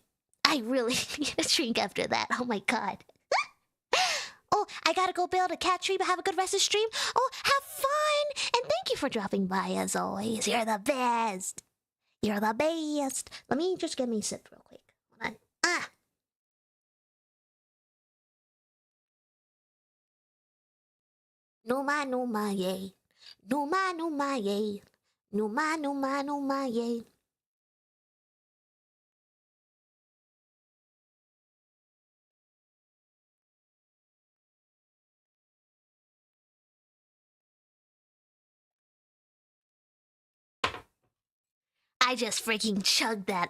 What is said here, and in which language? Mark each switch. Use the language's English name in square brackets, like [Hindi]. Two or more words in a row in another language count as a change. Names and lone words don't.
[English] I really need a drink after that. Oh my god. Oh, I gotta go build a cat tree, but have a good rest of stream. Oh, have fun! And thank you for dropping by as always. You're the best. You're the best. Let me just get me sipped real quick. Hold on. Numa, yay. Numa, yay. Numa, yay. I just freaking chugged that.